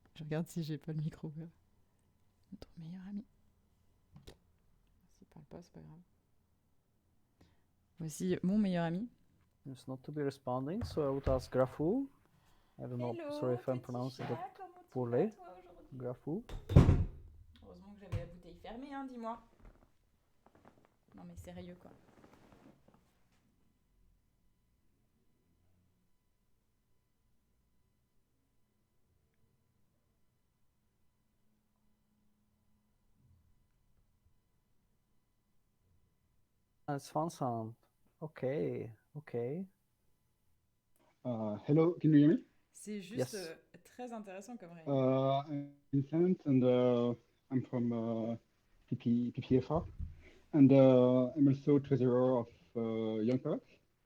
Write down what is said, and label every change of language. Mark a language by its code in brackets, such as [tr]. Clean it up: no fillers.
[fr] Je regarde si j'ai pas le micro ouvert. Notre meilleur ami. S'il parle pas, c'est pas grave. Voici mon meilleur ami. [en] It's not to be responding, so I would ask Grafu. I don't know, sorry if I'm pronouncing it poorly. Grafu. [fr] Heureusement que j'avais la bouteille fermée, hein, dis-moi. Non mais sérieux quoi. [en] It's fun sound. Okay. Hello, can you hear me? [fr] C'est juste très intéressant comme réunion. [en] I'm Vincent and I'm from PPFR and I'm also treasurer of Young Pirates.